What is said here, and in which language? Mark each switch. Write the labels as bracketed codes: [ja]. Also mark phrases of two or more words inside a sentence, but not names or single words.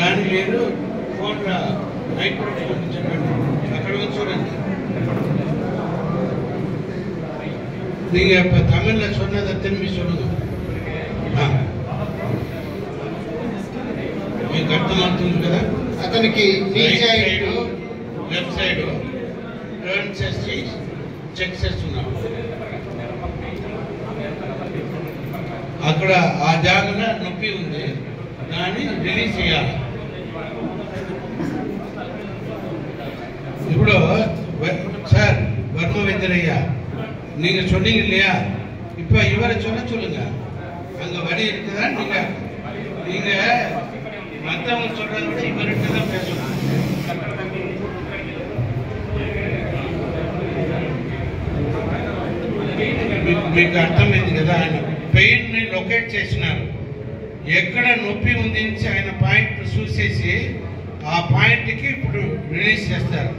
[te] మీరు [en] phone night protection [te] చెప్పండి, అక్కడ చూడండి. [ta] நீங்க இப்ப தமிழ்ல சொன்னதை திரும்பி சொல்லுங்க. [te] మీకు అర్థమవుతుంది కదా? అతనికి [en] left side turn [te] చేసి చెక్ చేస్తున్నాం. అక్కడ ఆ జాగలో నొప్పి ఉంది, దాన్ని రిలీజ్ చేయాలి. [ta] ఇప్పుడు சார் வர்ம வைத்தியரையா, நீங்க சொன்னீங்க இல்லையா, இப்ப இவரை சொல்லுங்க. அங்க வழி இருக்குதா? நீங்க மற்றவங்க சொல்றதை விட இவர்கிட்ட தான் பேசணும். [te] మీకు అర్థమైంది కదా? ఆయన పెయిన్ ని లొకేట్ చేసినారు, ఎక్కడ నొప్పి ఉంది ఆయన పాయింట్ చూసేసి ఆ పాయింట్ కి ఇప్పుడు రిలీజ్ చేస్తారు.